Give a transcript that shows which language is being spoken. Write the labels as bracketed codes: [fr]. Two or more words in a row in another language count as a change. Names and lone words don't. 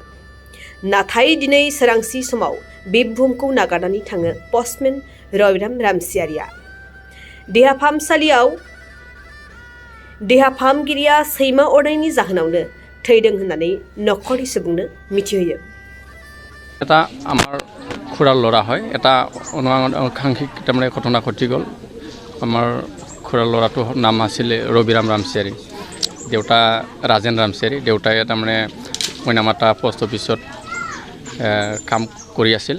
[brx] नाथाय दिनै सोरांसि समाव बे बुहुमखौ नागारनानै थाङो पस्टमेन रबिराम रामसियारिया। देहा फाहामगिरिया सैमा अरनायनि जाहोनावनो थैदों होननानै नखरनि सुबुंनो मिथिहोयो। [as] এটা আমাৰ খুৰাৰ ল'ৰা হয়। এটা অনুসাংসিক তাৰমানে ঘটনা ঘটি গ'ল। আমাৰ খুৰাৰ ল'ৰাটোৰ নাম আছিলে ৰবিৰাম ৰামচিয়াৰি, দেউতা ৰাজেন ৰামচিয়াৰি। দেউতাই তাৰমানে মইনামাতা পোষ্ট অফিচত কাম কৰি আছিল।